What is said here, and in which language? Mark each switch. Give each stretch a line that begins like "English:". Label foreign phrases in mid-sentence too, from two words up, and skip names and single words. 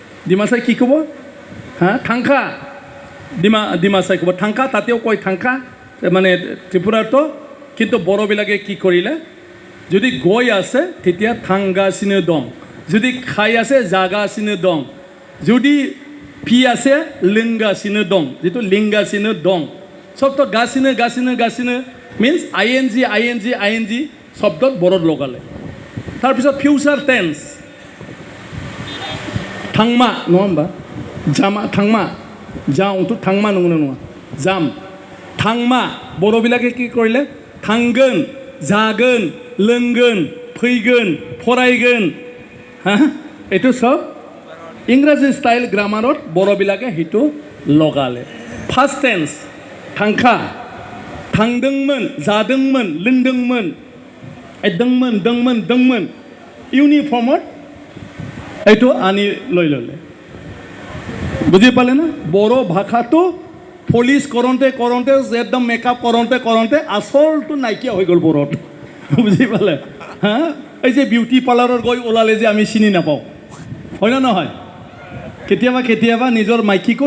Assamese: ডিমাচাই কি ক'ব হা থাংখা ডিমাচাই ক'ব থাংখা তাতেও কয় থাংখা মানে ত্ৰিপুৰাতো কিন্তু বড়োবিলাকে কি কৰিলে যদি গৈ আছে তেতিয়া
Bodo: थांगासिनो दं
Assamese: যদি খাই আছে
Bodo: जागासिनो दं
Assamese: যদি পি আছে
Bodo: लिंगासिनो दं
Assamese: যিটো
Bodo: लिंगासिनो दं
Assamese: চবতো গাচিনো
English: means i n g
Assamese: শব্দত বড়োত লগালে তাৰপিছত
English: future tense
Assamese: থাংমা নহয় হোম্বা জামা থাংমা যাওঁতো থাংমা নঙনে নङा যাম থাংমা বড়োবিলাকে কি কৰিলে
Bodo: थांगोन जागोन लोंगोन फैगोन फरायगोन
Assamese: हा এইটো সব ইংৰাজী
English: style grammarত
Assamese: বড়োবিলাকে সেইটো লগালে
English: first tense
Bodo: थांखा थांदोंमोन जादोंमोन लोंदोंमोन
Assamese: दंमोन ইউনিফৰ্মত এইটো আনি লৈ ল'লে বুজি পালে না বড়ো ভাষাটো পলিচ কৰোঁতে একদম মেকআপ কৰোঁতে আচলটো নাইকিয়া হৈ গ'ল বড়োত বুজি পালে হা এই যে
English: beauty parlourত
Assamese: গৈ ওলালে যে আমি চিনি নাপাওঁ হয় না নহয় কেতিয়াবা নিজৰ মাইকীকো